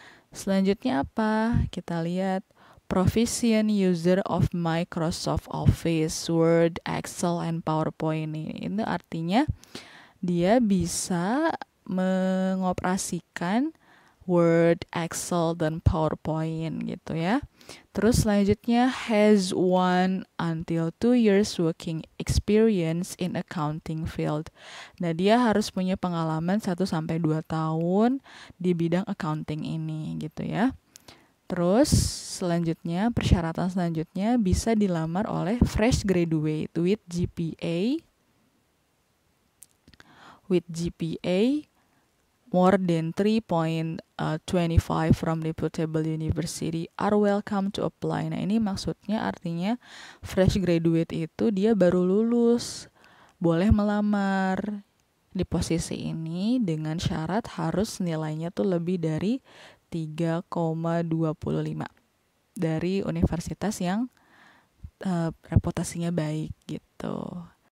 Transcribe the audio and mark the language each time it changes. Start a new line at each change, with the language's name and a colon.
Indonesian: Selanjutnya apa? Kita lihat
English: proficient user of Microsoft Office, Word, Excel, and PowerPoint.
Indonesian: Ini artinya dia bisa mengoperasikan Word, Excel, dan PowerPoint gitu ya. Terus selanjutnya
English: has 1 until 2 years working experience in accounting field.
Indonesian: Nah, dia harus punya pengalaman 1-2 tahun di bidang accounting ini gitu ya. Terus selanjutnya persyaratan selanjutnya bisa dilamar oleh
English: fresh graduate with GPA with GPA more than 3.25 from reputable university are welcome to apply.
Indonesian: Nah, ini maksudnya artinya fresh graduate itu dia baru lulus, boleh melamar di posisi ini dengan syarat harus nilainya tuh lebih dari 3,25 dari universitas yang reputasinya baik gitu.